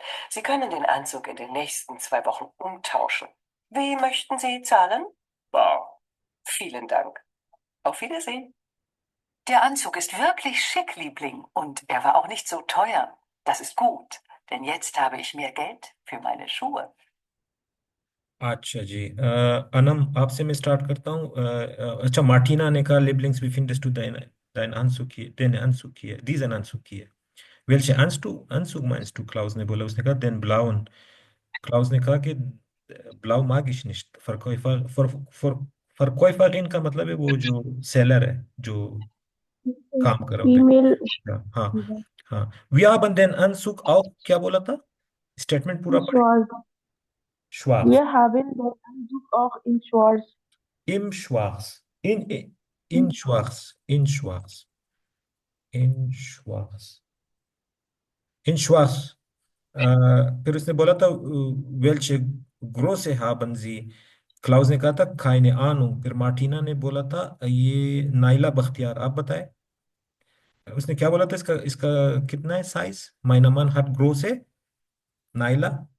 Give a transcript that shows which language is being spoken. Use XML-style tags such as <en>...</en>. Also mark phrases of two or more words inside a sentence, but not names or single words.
<de>Sie können den Anzug in den nächsten 2 Wochen umtauschen. Wie möchten Sie zahlen? Bar. Vielen Dank. Auf Wiedersehen. Der Anzug ist wirklich schick, Liebling, und er war auch nicht so teuer. Das ist gut, denn jetzt habe ich mehr Geld für meine Schuhe.</de> <ur>اچھا جی انعم آپ سے میں اسٹارٹ کرتا ہوں اچھا مارٹینا نے کہا</ur> <de>Lieblings wie findest du deinen Anzug hier diesen Anzug hier welche Anzug meinst du</de> <ur>Klaus نے بولا اس نے کہا</ur> <de>den blauen</de> <ur>Klaus نے کہا کہ</ur> <de>blau mag ich nicht</de> <ur>Verkäuferin کا مطلب ہے وہ جو سیلر ہے جو کام کر رہا ہوتا फीमेल ہے ہاں ہاں</ur> <de>wir haben den Anzug auch</de> <ur>کیا بولا تھا اسٹیٹمنٹ پورا پڑھے</ur> <de>schwarz. schwarz Wir haben den Anzug auch in schwarz. Im Schwarz. In Schwarz. In Schwarz. In Schwarz. In Schwarz.</de> <ur>پھر اس نے بولا تھا</ur> <de>welche Größe haben Sie?</de> <ur>کلاؤس نے کہا تھا</ur> <de>keine Ahnung.</de> <ur>پھر مارٹینا نے بولا تھا یہ نائلہ بختیار آپ بتائیں اس نے کیا بولا تھا اس کا اس کا کتنا ہے سائز</ur> <de>Mein Mann hat große</de> <ur>नाइला</ur>